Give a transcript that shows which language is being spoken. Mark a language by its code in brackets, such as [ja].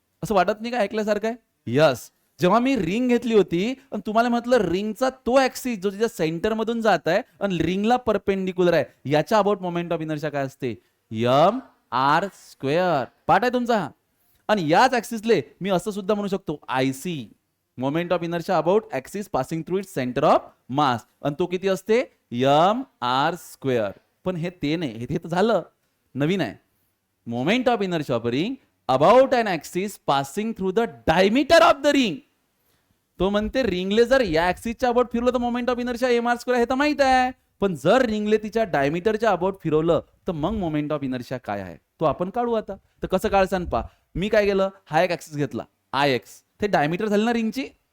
[mr] असं वाटत नाही का ऐकल्यासारखं आहे. यस. जेव्हा मी रिंग घेतली होती आणि तुम्हाला म्हटलं रिंगचा तो ऍक्सिस जो तिच्या सेंटर मधून जात आहे आणि रिंगला परपेंडिक्युलर आहे, याच्या अबाउट मोमेंट ऑफ इनर्शिया काय असते एम आर स्क्वेअर. पाठ आहे तुमचा हा. आणि याच ऍक्सिसले मी असं सुद्धा म्हणू शकतो [en] I C moment of inertia about axis passing through it center of mass. [mr] आणि तो किती असते एम आर स्क्वेअर. पण हे ते नाही, हे तर झालं नवीन आहे. [en] Moment of inertia of ring about an axis passing through the diameter of the ring. [mr] तो म्हणते रिंगले जर या ऍक्सिसच्या अबाउट फिरवलं तर moment of inertia M R square हे तर माहित आहे, पण जर रिंगले तिच्या डायमीटरच्या अबाउट फिरवलं तर मग मोमेंट ऑफ इनर्शिया काय आहे तो आपण काढू आता. तर कसं काढसान पा, मी काय केलं, हा एक ऍक्सिस घेतला आय एक्स, ते डायमीटर झाली ना रिंगची.